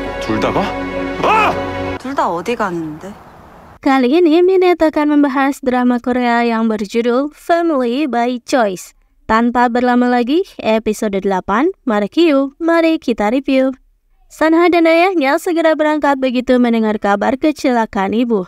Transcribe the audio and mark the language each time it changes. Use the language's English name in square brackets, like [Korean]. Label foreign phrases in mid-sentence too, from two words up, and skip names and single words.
[Korean] 둘 다가? 아! 둘 다 어디 가는데? [Indonesian] Kali ini Minette akan membahas drama Korea yang berjudul Family by Choice. Tanpa berlama lagi, episode 8, mari kita review. Sanha dan ayahnya segera berangkat begitu mendengar kabar kecelakaan ibu.